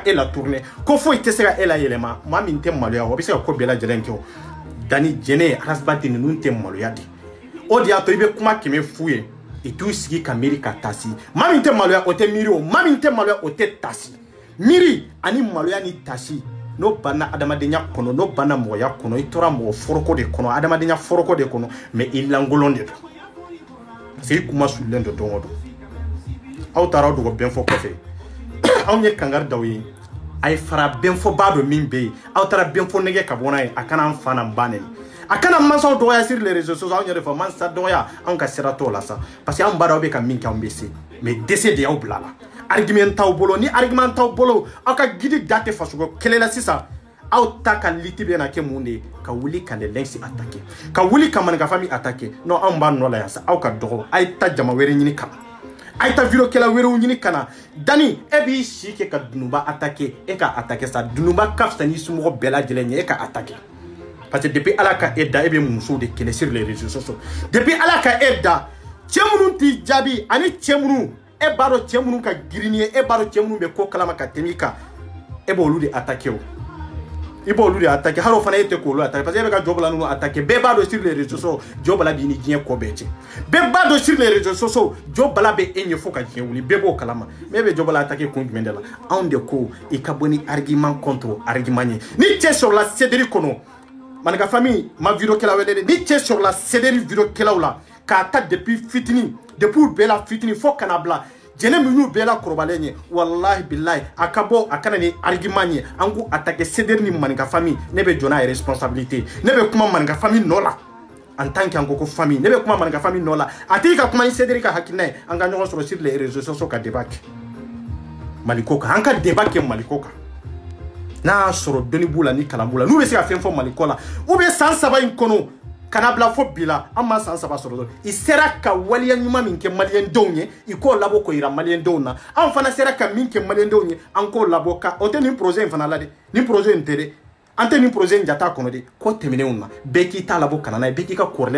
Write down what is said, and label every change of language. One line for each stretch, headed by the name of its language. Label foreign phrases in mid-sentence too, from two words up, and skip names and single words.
Bambara: e la tourner ko foyi tɛ se ka e la yɛlɛma maa min tɛ maloya o bɛ se ka ko bɛɛ lajɛlen kɛ o Dani Jɛnɛ Arazbadi ninnu tɛ maloya de o de y'a to i bɛ kuma kɛmɛ f'u ye i t'u sigi ka miiri ka taasi maa min tɛ maloya o tɛ miiri o maa min tɛ maloya o tɛ taasi miiri ani maloya ni taasi n'o banna adamadenya kɔnɔ n'o banna mɔgɔya kɔnɔ i tora mɔgɔ foroko de kɔnɔ adamadenya foroko de kɔnɔ mais i lankolon de don
French: parce que
Bambara: i kuma sulilen don don o don aw taara aw dogo Benfo kɔfɛ anw ye kangari d'aw ye a ye fara Benfo b'a dɔn min bɛ yen aw taara Benfo nɛgɛ ka bɔ n'a ye a kana an fa n'an ba nɛni a kana mansaw dɔgɔya
French: sur les réseaux sociaux
Bambara: anw yɛrɛ fɔ mansa dɔgɔya anw ka sira t'o la sa
French: parce que
Bambara: anw b'a dɔn aw bɛ ka min kɛ anw bɛ se mais dɛsɛ de y'aw bila la argument t'aw bolo ni argument t'aw bolo aw ka gidi da tɛ fasogo kɛlɛ la sisan aw ta ka liti bɛ na kɛ mun de ye ka wuli ka lɛlɛnsi attaquer ka wuli ka Manika famille attaquer non anw b'a nɔ la yan sa aw ka dɔgɔ a ye taa jama wɛrɛ ɲini ka na a ye taa video kɛla wɛrɛw ɲini ka na Dani e b'i si kɛ ka Dununba attaquer e ka attaquer sa Dununba ka fisa n'i somɔgɔ bɛɛ lajɛlen ye e ka attaquer
French: parce que depuis
Bambara: ala ka e da e bɛ musow de kɛlɛ
French: sur les réseaux sociaux depuis
Bambara: ala ka e da cɛ minnu t'i jaabi ani cɛ minnu e b'a dɔn cɛ minnu ka girin ye e b'a dɔn cɛ minnu bɛ ko kalama ka tɛmɛ i kan e b'olu de attaquer o i b'olu de attaquer hali o fana e tɛ k'olu attaquer
French: parce que
Bambara: e bɛ ka Jɔbala ninnu attaquer bɛɛ b'a dɔn
French: sur les réseaux sociaux
Bambara: Jɔbala b'i ni diɲɛ kɔ bɛɛ cɛ bɛɛ b'a dɔn
French: sur les réseaux sociaux
Bambara: Jɔbala bɛ e ɲɛ fo ka diɲɛ wuli bɛɛ b'o kalama mais e bɛ Jɔbala attaquer kun jumɛn de la anw de ko i ka bɔ ni
French: argument contre argument
Bambara: ye ni cɛ sɔrɔla Cédric kɔnɔ Manika famille ma video kɛla wɛrɛ de ni cɛ sɔrɔla Cédric video kɛlaw la k'a ta depuis fitini depuis u bɛɛ la fitini fo kana bila Jɛnɛ min y'u bɛɛ la kɔrɔbalen ye wallahi billahi a ka bɔ a kana ni argument ye an k'u attaquer Cédric ni Manika famille ne bɛ jɔ n'a ye responsabilité ne bɛ kuma Manika famille nɔ la
French: en tant que
Bambara: an ko ko famille ne bɛ kuma Manika famille nɔ la a t'i ka kuma ni Cédric ka hakilina ye an ka ɲɔgɔn sɔrɔ
French: sur les réseaux sociaux
Bambara: ka débat kɛ Maliko kan an ka débat kɛ Maliko kan n'a sɔrɔ dɔnni b'u la ni kalan b'u la n'u bɛ se ka fɛn fɔ Mali ko la
French: ou bien
Bambara: san 3 in kɔnɔ kana bila fo bi la an ma san 3 sɔrɔ dɔrɔn i sera ka waliya ɲuman min kɛ maliyɛndenw ye i k'o labɔ k'o yira maliyɛndenw na an fana sera ka min kɛ maliyɛndenw ye an k'o labɔ ka o tɛ nin projet in fana la dɛ nin projet in tɛ dɛ an tɛ nin projet in jata kɔnɔ de ko tɛmɛnenw na bɛɛ k'i ta labɔ ka na n'a ye bɛɛ k'i ka kɔrɔlɛ